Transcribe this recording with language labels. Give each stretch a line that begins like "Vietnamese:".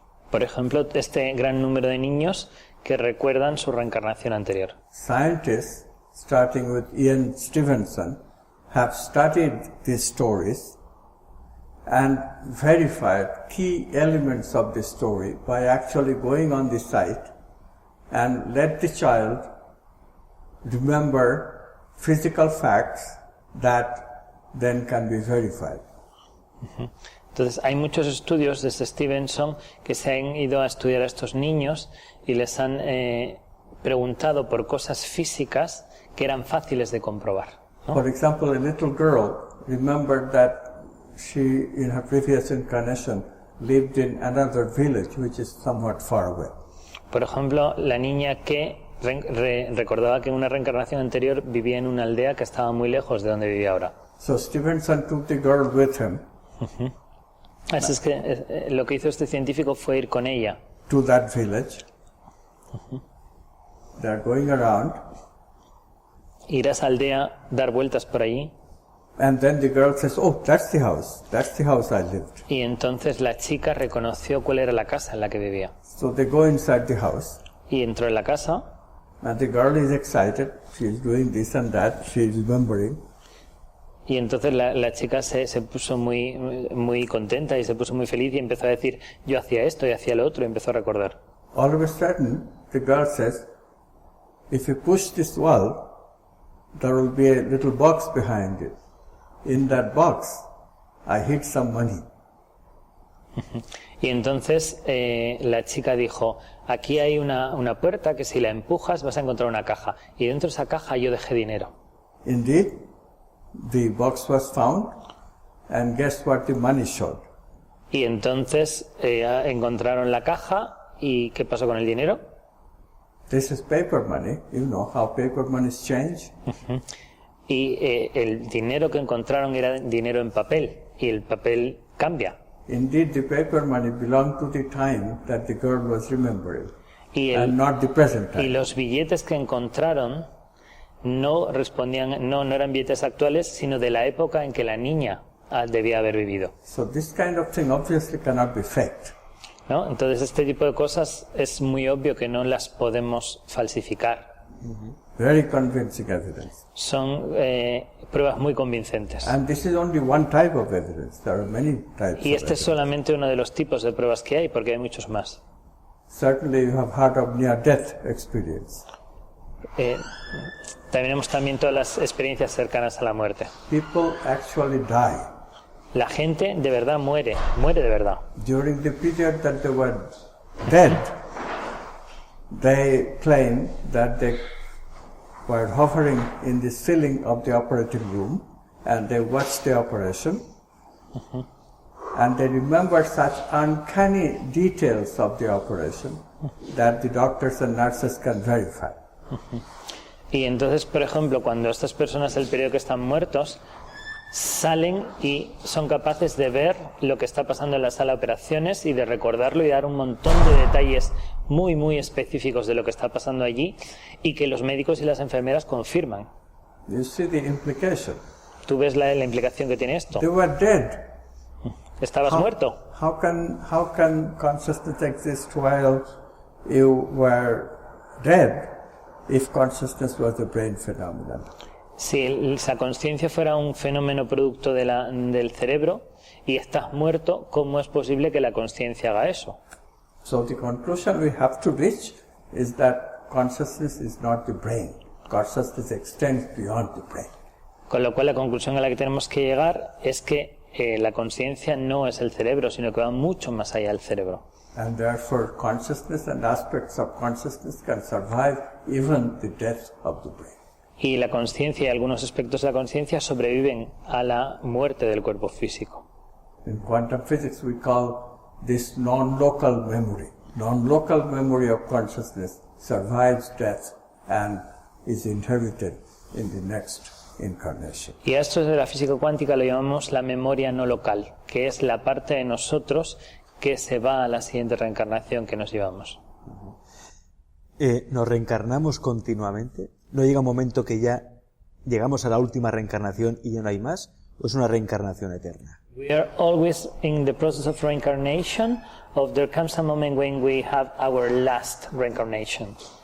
Spanish: Por ejemplo, este gran número de niños que recuerdan su reencarnación anterior.
English: Scientists, starting with Ian Stevenson, have studied these stories and verified key elements of the story by actually going on the site and let the child remember physical facts that then can be verified.
Spanish: Entonces, hay muchos estudios desde Stevenson que se han ido a estudiar a estos niños y les han preguntado por cosas físicas que eran fáciles de comprobar, ¿no?
English: For example, a little girl remembered that she, in her previous incarnation, lived in another village which is somewhat far away.
Spanish: Por ejemplo, la niña que recordaba que en una reencarnación anterior vivía en una aldea que estaba muy lejos de donde vivía ahora.
English: So Stevenson took the girl with him.
Spanish: Así es que lo que hizo este científico fue ir con ella
English: to that village. They are going around.
Spanish: Ir a esa aldea, dar vueltas por allí.
English: And then the girl says, "Oh, that's the house. That's the house I lived."
Spanish: Y entonces la chica reconoció cuál era la casa en la que vivía.
English: So they go inside the house.
Spanish: Y entró en la casa.
English: And the girl is excited. She is doing this and that. She is remembering.
Spanish: Y entonces la chica se puso muy contenta y se puso muy feliz y empezó a decir, yo hacía esto y hacía lo otro, y empezó a recordar.
English: All of a sudden, the girl says, "If you push this wall, there will be a little box behind it. In that box, I hid some money."
Spanish: Y entonces la chica dijo, aquí hay una puerta que si la empujas vas a encontrar una caja. Y dentro de esa caja yo dejé dinero.
English: Indeed, the box was found, and guess what the money showed?
Spanish: Y entonces encontraron la caja, ¿y qué pasó con el dinero?
English: This is paper money. You know how paper monies change.
Spanish: Y el dinero que encontraron era dinero en papel, y el papel cambia.
English: Indeed, the paper money belonged to the time that the girl was remembering, and not the present time.
Spanish: Y los billetes que encontraron no respondían, no eran billetes actuales, sino de la época en que la niña debía haber vivido.
English: So this kind of thing obviously cannot be faked.
Spanish: ¿No? Entonces este tipo de cosas es muy obvio que no las podemos falsificar.
English: Very convincing evidence.
Spanish: Son pruebas muy convincentes.
English: And this is only one type of evidence. There are many types.
Spanish: Y este es solamente uno de los tipos de pruebas que hay, porque hay muchos más.
English: Certainly you have heard of near-death experience.
Spanish: tenemos también todas las experiencias cercanas a la muerte.
English: People actually die.
Spanish: La gente de verdad muere de verdad.
English: During the period that they were dead, they claim that they were hovering in the ceiling of the operating room and they watched the operation. And they remember such uncanny details of the operation that the doctors and nurses can verify.
Spanish: Y entonces, por ejemplo, cuando estas personas del periodo que están muertos salen y son capaces de ver lo que está pasando en la sala de operaciones y de recordarlo y dar un montón de detalles muy, muy específicos de lo que está pasando allí y que los médicos y las enfermeras confirman.
English: You see the implication.
Spanish: ¿Tú ves la implicación que tiene esto?
English: They were dead.
Spanish: ¿Estabas muerto?
English: How can consciousness exist while you were dead if consciousness was a brain phenomenon?
Spanish: Si esa conciencia fuera un fenómeno producto del cerebro y estás muerto, ¿cómo es posible que la conciencia haga eso?
English: So the conclusion we have to reach is that consciousness is not the brain. Consciousness extends beyond the brain.
Spanish: Con lo cual la conclusión a la que tenemos que llegar es que la conciencia no es el cerebro, sino que va mucho más allá del cerebro.
English: And therefore consciousness and aspects of consciousness can survive even the death of the brain.
Spanish: Y la conciencia y algunos aspectos de la conciencia sobreviven a la muerte del cuerpo físico.
English: In quantum physics we call this non-local memory. Non-local memory of consciousness survives death and is inherited in the next incarnation.
Spanish: Y a esto de la física cuántica lo llamamos la memoria no local, que es la parte de nosotros que se va a la siguiente reencarnación que nos llevamos. ¿Nos reencarnamos continuamente? ¿No llega un momento que ya llegamos a la última reencarnación y ya no hay más? ¿O es una reencarnación eterna?
English: We are always in the process of reincarnation, or there comes a moment when we have our last reincarnation?